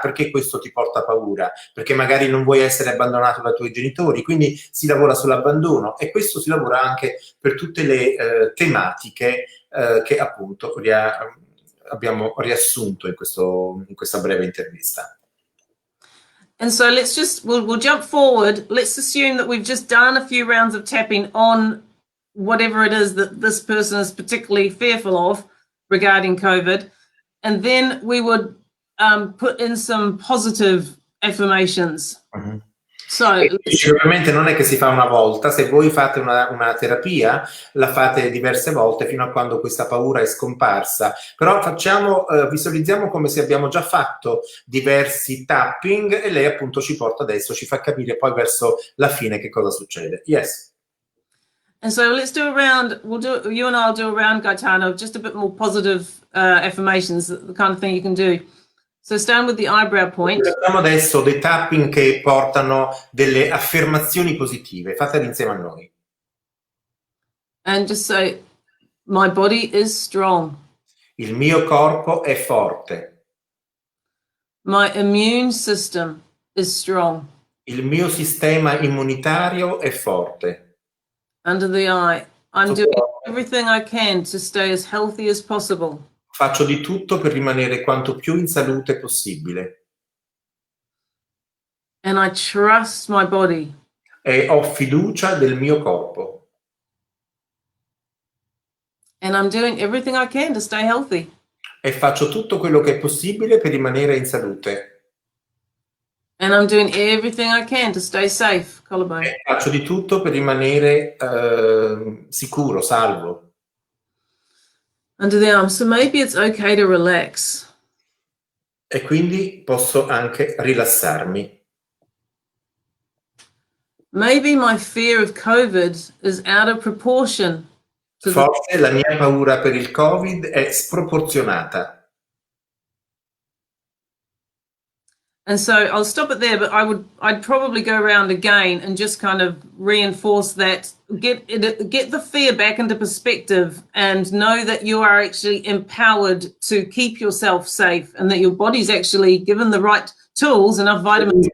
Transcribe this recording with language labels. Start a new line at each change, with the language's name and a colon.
Italian: Perché questo ti porta paura? Perché magari non vuoi essere abbandonato dai tuoi genitori, quindi si lavora sull'abbandono e questo si lavora anche per tutte le tematiche che appunto abbiamo riassunto in questa breve intervista.
English: And so we'll jump forward. Let's assume that we've just done a few rounds of tapping on whatever it is that this person is particularly fearful of regarding COVID. And then we would put in some positive affirmations. Mm-hmm.
Italian: Sicuramente non è che si fa una volta, se voi fate una terapia la fate diverse volte fino a quando questa paura è scomparsa, però visualizziamo come se abbiamo già fatto diversi tapping e lei appunto ci porta adesso, ci fa capire poi verso la fine che cosa succede.
English: Yes. And so let's do a round, you and I'll do a round, Gaetano, of just a bit more positive affirmations, the kind of thing you can do. So stand with the eyebrow point.
Italian: Facciamo adesso dei tapping che portano delle affermazioni positive. Fatele insieme a noi.
English: And just say, my body is strong.
Italian: Il mio corpo è forte.
English: My immune system is strong.
Italian: Il mio sistema immunitario è forte.
English: Under the eye, I'm doing everything I can to stay as healthy as possible.
Italian: Faccio di tutto per rimanere quanto più in salute possibile.
English: And I trust my body.
Italian: E ho fiducia del mio corpo.
English: And I'm doing everything I can to stay healthy.
Italian: E faccio tutto quello che è possibile per rimanere in salute.
English: And I'm doing everything I can to stay safe, collarbone.
Italian: E faccio di tutto per rimanere sicuro, salvo.
English: Under the arm. So maybe it's okay to relax.
Italian: e quindi posso anche rilassarmi.
English: Maybe my fear of COVID is out of proportion to the.
Italian: Forse la mia paura per il Covid è sproporzionata.
English: And so I'll stop it there, but I'd probably go around again and just kind of reinforce that, get the fear back into perspective and know that you are actually empowered to keep yourself safe and that your body's actually given the right tools, enough vitamins.